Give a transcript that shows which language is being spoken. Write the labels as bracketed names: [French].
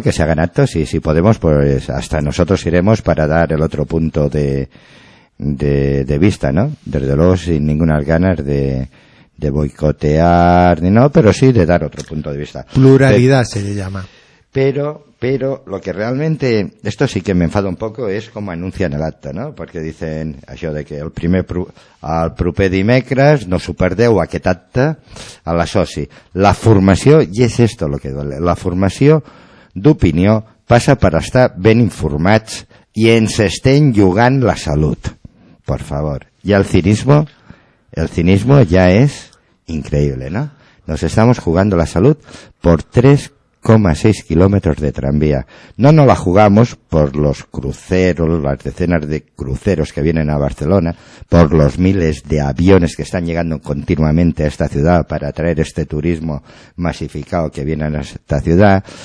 [Spanish] Que se hagan actos y si podemos, pues hasta nosotros iremos para dar el otro punto de vista, ¿no? Desde luego sin ninguna ganas de boicotear ni no, pero sí de dar otro punto de vista. Pluralidad se le llama. Pero lo que realmente, esto sí que me enfada un poco, es cómo anuncian el acto, ¿no? Porque dicen [Catalan] això de que al proper dimecres no s'ho perdeu aquest acte a la soci. La formació, i és [Spanish] esto lo que duele, [Catalan] la formació d'opinió passa per estar ben informats i ens estem jugant la salut, [Spanish] por favor. [Catalan] I el cinismo ja és increïble, ¿no? [Spanish] Nos estamos jugando la salut por 3,6 kilómetros de tranvía. No la jugamos por los cruceros, las decenas de cruceros que vienen a Barcelona, por los miles de aviones que están llegando continuamente a esta ciudad para atraer este turismo masificado que viene a esta ciudad.